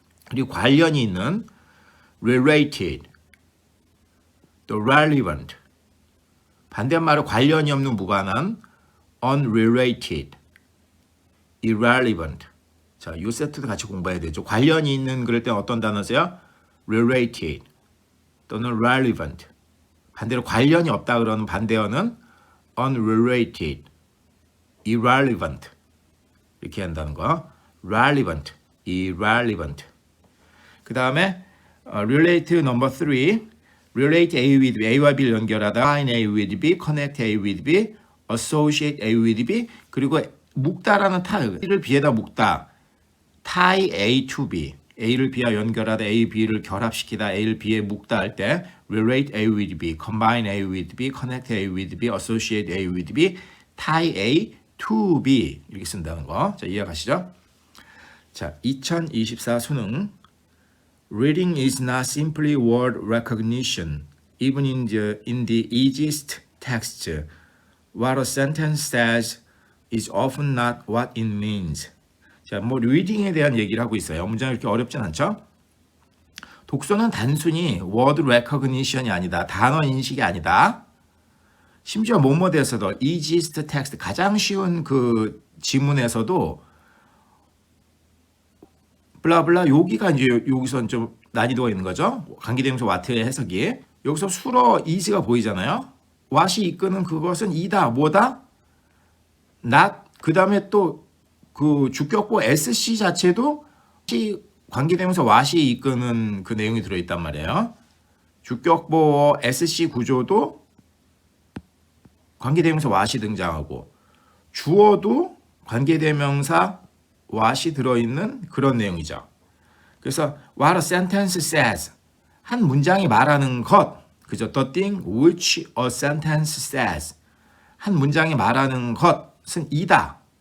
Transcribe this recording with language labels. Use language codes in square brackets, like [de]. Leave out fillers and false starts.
[ko] 그리고 관련이 있는 related, 또 relevant. 반대말은 관련이 없는 무관한 unrelated, irrelevant. 자, 이 세트도 같이 공부해야 되죠. 관련이 있는 그럴 때 어떤 단어 써요? [en] related 또는 relevant. [ko] 반대로 관련이 없다 그러는 반대어는 unrelated, irrelevant. 이렇게 한다는 거. relevant, irrelevant. 그 다음에 relate 넘버 3. [en] relate A with B, [ko] A와 B를 연결하다. [en] combine A with B, connect A with B, associate A with B. [ko] 그리고 묶다라는 B를 B에다 묶다. [en] tie A to B. [ko] A를 B와 연결하다, A, B를 결합시키다, A를 B에 묶다 할 때 [en] relate A with B, combine A with B, connect A with B, associate A with B, tie A to B [ko] 이렇게 쓴다는 거. 자, 이해가시죠? 자, 2024 수능 [en] Reading is not simply word recognition. Even in the easiest text, what a sentence says is often not what it means. [ko] 자, 뭐 리딩에 대한 얘기를 하고 있어요. 문장이 이렇게 어렵진 않죠? 독서는 단순히 [en] word recognition [ko] 이 아니다. 단어 인식이 아니다. 심지어 뭐뭐에서도 easiest text 가장 쉬운 그 지문에서도 블라블라 여기가 이제 여기서 좀 난이도가 있는 거죠. 관계대명사 what의 해석이 여기서 수러 is가 보이잖아요. what이 이끄는 그것은 이다. 뭐다? not. 그 다음에 또 그 주격보 SC 자체도 관계대명사 what이 이끄는 그 내용이 들어있단 말이에요. 주격보 SC 구조도 관계대명사 what이 등장하고 주어도 관계대명사 what이 들어있는 그런 내용이죠. 그래서 [en] what a sentence says [ko] 한 문장이 말하는 것 그죠? [en] The thing which a sentence says [ko] 한 문장이 말하는 것은 이다.